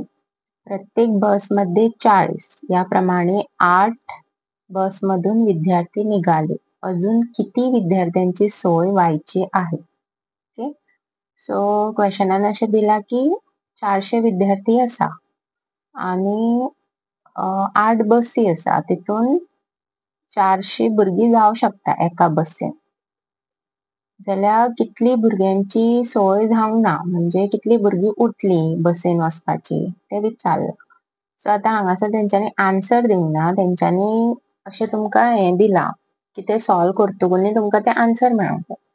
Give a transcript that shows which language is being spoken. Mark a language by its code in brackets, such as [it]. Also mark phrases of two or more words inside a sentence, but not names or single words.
[mr] प्रत्येक बसमध्ये 40 याप्रमाणे 8 बसमधून विद्यार्थी निघाले. अजून किती विद्यार्थ्यांची सोय व्हायची आहे? [en] Okay. So [kok] क्वेश्चनान असे दिला की 400 विद्यार्थी असा आणि 8 बसी असा, तितून 400 भुरगी जाऊ शकता एका बसीन. जाल्यार कितली भुरग्यांची सोय जावंक ना, म्हणजे कितली भुरगी उरतली बसीन वचपाची ते विचारलं. सो आता हांगासर तेंच्यांनी आन्सर दिवंक ना, तेंच्यांनी अशें तुमकां हे दिला की ते सॉल्व करतकूच तुमकां ते आन्सर मेळोंक जाय.